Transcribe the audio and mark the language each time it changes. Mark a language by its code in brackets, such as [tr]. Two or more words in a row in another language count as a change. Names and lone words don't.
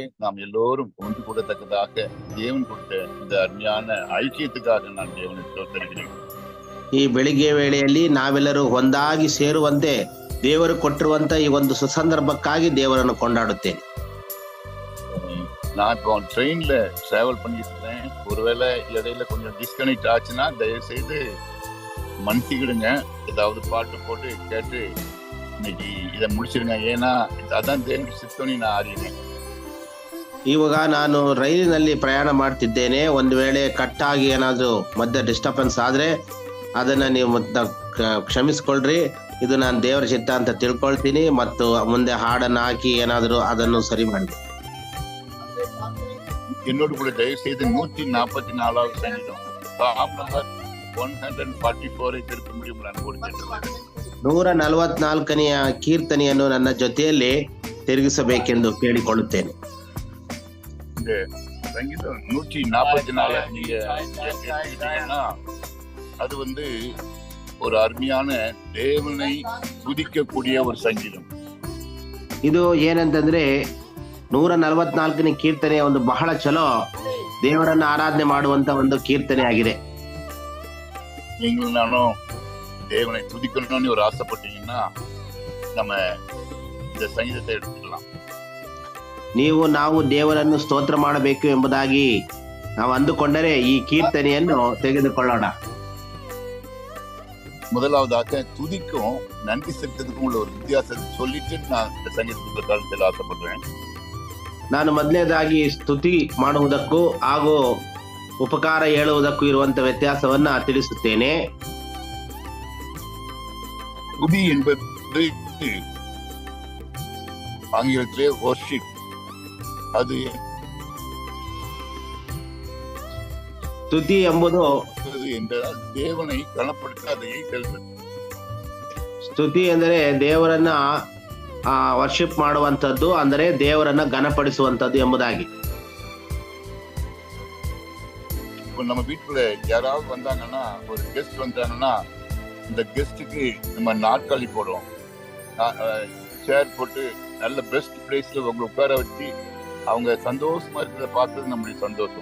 [ta] நாம் எல்லோரும் ஒன்று கூடத்தக்கதாக தேவன் கொடுத்த இந்த அருமையான ஐக்கியத்துக்காக நான் தேவனை ஸ்தோத்திரிக்கிறேன். [kn] ಈ ಬೆಳಿಗ್ಗೆ ವೇಳೆಯಲ್ಲಿ ನಾವೆಲ್ಲರೂ ಒಂದಾಗಿ ಸೇರುವಂತೆ ದೇವರು ಕೊಟ್ಟಿರುವಂತ ಈ ಒಂದು ಸುಸಂದರ್ಭಕ್ಕಾಗಿ ದೇವರನ್ನು ಕೊಂಡಾಡುತ್ತೇನೆ. [ta] நான் இப்போ [en] train travel [ta] பண்ணிட்டு இருக்கேன். ஒருவேளை இடையில கொஞ்சம் டிஸ்கனெக்ட் ஆச்சுன்னா தயவு செய்து மன்னிக்கிடுங்க. ஏதாவது பாட்டு போட்டு கேட்டு இன்னைக்கு இதை முடிச்சிருங்க. ஏன்னா அதான் தேவனுடைய சித்தம்னு நான் அறியேன். [kn] ಇವಾಗ ನಾನು ರೈಲಿನಲ್ಲಿ ಪ್ರಯಾಣ ಮಾಡ್ತಿದ್ದೇನೆ. ಒಂದು ವೇಳೆ ಕಟ್ಟಾಗಿ ಏನಾದರೂ ಮಧ್ಯ ಡಿಸ್ಟರ್ಬೆನ್ಸ್ ಆದ್ರೆ ಅದನ್ನ ನೀವು ಕ್ಷಮಿಸ್ಕೊಳ್ರಿ. ಇದು ನಾನು ದೇವರ ಚಿತ್ತ ಅಂತ ತಿಳ್ಕೊಳ್ತೀನಿ ಮತ್ತು ಮುಂದೆ ಹಾಡನ್ನ ಹಾಕಿ ಏನಾದರೂ ಅದನ್ನು ಸರಿ ಮಾಡಿ. [ta] என்னோடு கூட தயவு செய்து 144வது சங்கீதம் [en] Psalm number [ta] 144 திருப்ப முடியும். நான் கொடுத்திருக்கிறேன். [kn] 144ನೆಯ ಕೀರ್ತನೆಯನ್ನು ನನ್ನ ಜೊತೆಯಲ್ಲಿ ತಿರುಗಿಸಬೇಕೆಂದು ಕೇಳಿಕೊಳ್ಳುತ್ತೇನೆ. [ta] இந்த சங்கீதம் 144 நீங்க கேட்டீங்கன்னா அது ஒரு அருமையான தேவனை துதிக்கக்கூடிய ஒரு சங்கீதம். [kn] ಇದು ಏನಂತಂದ್ರೆ 144ನೇ ಕೀರ್ತನೆ ಒಂದು ಬಹಳ ಚಲೋ ದೇವರನ್ನ ಆರಾಧನೆ ಮಾಡುವಂತ ಒಂದು ಕೀರ್ತನೆ ಆಗಿದೆ. [ta] நீங்களும் நானும் தேவனை துதிக்கணும்னு ஒரு ஆசைப்பட்டீங்கன்னா நம்ம இந்த சங்கீதத்தை எடுத்துக்கலாம். [kn] ನಾವು ದೇವರನ್ನು ಸ್ತೋತ್ರ ಮಾಡಬೇಕು ಎಂಬುದಾಗಿ ನಾವು ಅಂದುಕೊಂಡರೆ ಈ ಕೀರ್ತನೆಯನ್ನು ತೆಗೆದುಕೊಳ್ಳೋಣ. [ta] முதலாவதாக துதிக்கும் நன்றி செலுத்துறதுக்கும் உள்ள ஒரு வித்தியாசத்தை சொல்லிட்டு நான் இந்த சங்கீதத்துக்கு காலத்தில் ஆசைப்படுறேன். [kn] ನಾನು ಮೊದಲನೇದಾಗಿ ಸ್ತುತಿ ಮಾಡುವುದಕ್ಕೂ ಹಾಗೂ ಉಪಕಾರ ಹೇಳುವುದಕ್ಕೂ ಇರುವಂತ ವ್ಯತ್ಯಾಸವನ್ನ ತಿಳಿಸುತ್ತೇನೆ. [ta] துதி என்பது ஆங்கிலத்திலே worship. அது [kn] ಸ್ತುತಿ ಎಂಬುದು ದೇವனை ಗಣಪಡಿಸದೆ ಸ್ತುತಿ ಅಂದರೆ ದೇವರನ್ನ ವರ್ಷಿಪ್ ಮಾಡುವಂತದ್ದು, ಅಂದರೆ ದೇವರನ್ನ ಘನಪಡಿಸುವಂತದ್ದು ಎಂಬುದಾಗಿ. [ta] இப்போ நம்ம வீட்டுல யாராவது வந்தாங்கன்னா, ஒரு கெஸ்ட் வந்தாங்கன்னா இந்த கெஸ்டுக்கு நம்ம நாற்காலி போடுவோம், சேர் போட்டு நல்ல [en] best place [ta] உங்களை உட்கார வச்சு அவங்க சந்தோஷமா இருக்கிறத பார்த்தது நம்முடைய சந்தோஷம்.